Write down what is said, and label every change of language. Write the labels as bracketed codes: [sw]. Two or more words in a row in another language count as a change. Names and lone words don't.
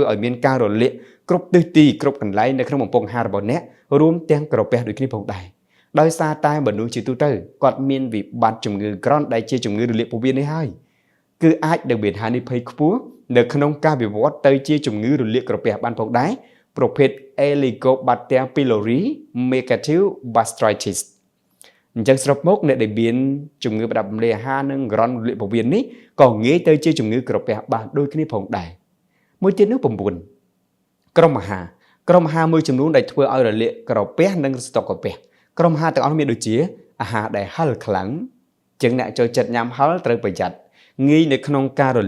[km] ឲ្យមានការរលាកគ្រប់ទិសទីគ្រប់កន្លែងនៅក្នុងបំពង់អាហាររបស់អ្នករួមទាំងក្រពះដូចគ្នាផងដែរដោយសារតែ មនុស្សជាទូទៅគាត់មានវិបត្តិជំងឺ Crohn ដែលជាជំងឺរលាកពោះវៀននេះហើយគឺអាចនឹងមានហានិភ័យខ្ពស់នៅក្នុងការវិវត្តទៅជាជំងឺរលាកក្រពះបានផងដែរប្រភេទ [en] Helicobacter pylori negative gastritis [km] អញ្ចឹងសរុបមកអ្នកដែលមានជំងឺប្រដាប់រំលាយអាហារនិង Crohn រលាកពោះវៀននេះក៏ងាយទៅជាជំងឺក្រពះបានដូចគ្នាផងដែរមួយទៀតនោះ 9ក្រុមអាហារមួយចំនួនដែលធ្វើឲ្យរលាកក្រពះនិងស្តុកក្រពះក្រុមអាហារទាំងអស់មានដូចជាអាហារដែលហឹរខ្លាំងជាងអ្នកចូលចិត្តញ៉ាំហឹរត្រូវប្រយ័ត្នងាយនៅក្នុងការរ